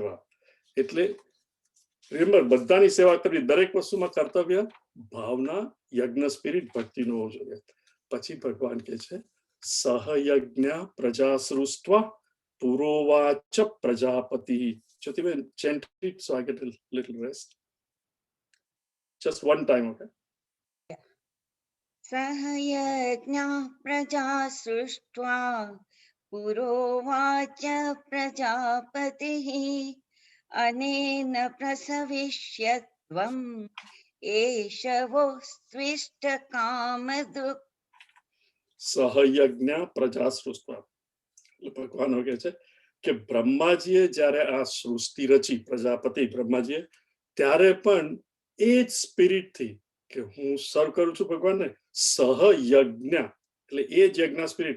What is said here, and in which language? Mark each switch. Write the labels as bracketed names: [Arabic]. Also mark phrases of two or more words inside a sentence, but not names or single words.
[Gujarati] એટલે રિમેમ્બર, બધાની સેવા કરવી, દરેક વસ્તુમાં કર્તવ્ય ભાવના યજ્ઞ સ્પિરિટ ભક્તિનો હોવો જોઈએ. પછી ભગવાન કહે છે [Sanskrit] સહયજ્ઞ પ્રજા સૃષ્ટ્વા પુરોવાચ પ્રજાપતિ. [English] જ્યોતિબેન chant it so I get a little rest. Just one time, okay? [Sanskrit] सहयज्ञः प्रजा सृष्ट्वा पुरोवाच प्रजापतिः अनेन प्रसविष्यत्वम् एष वो स्विष्टकामधुक्. સહયજ્ઞ પ્રજા સૃષ્ટ્વા. [Gujarati] ભગવાન કહે છે કે બ્રહ્માજીએ જ્યારે આ સૃષ્ટિ રચી, પ્રજાપતિ બ્રહ્માજીએ, ત્યારે પણ એ જ સ્પિરિટ થી કે હું સર્વ કરું છું ભગવાનને, સહયજ્ઞ એટલે એ જ યજ્ઞ સ્પિરિટ.